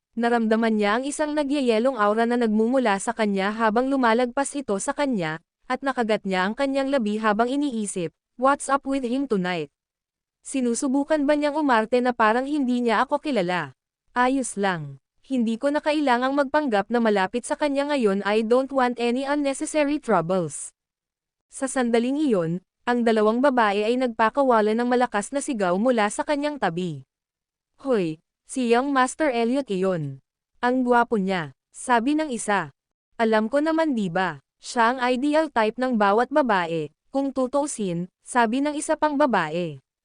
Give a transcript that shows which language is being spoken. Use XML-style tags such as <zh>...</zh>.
<tl>Naramdaman niya ang isang nagyayelong aura na nagmumula sa kanya habang lumalagpas ito sa kanya, at nakagat niya ang kanyang labi habang iniisip,</tl> <en>what's up with him tonight?</en> <tl>Sinusubukan ba niyang umarte na parang hindi niya ako kilala? Ayos lang. Hindi ko na kailangang magpanggap na malapit sa kanya ngayon.</tl> <en>I don't want any unnecessary troubles.</en> <tl>Sa sandaling iyon, ang dalawang babae ay nagpakawalan ng malakas na sigaw mula sa kanyang tabi. Hoy, si Young Master Elliot iyon. Ang gwapo niya, sabi ng isa. Alam ko naman diba, siya ang ideal type ng bawat babae, kung tutuusin, sabi ng isa pang babae.</tl>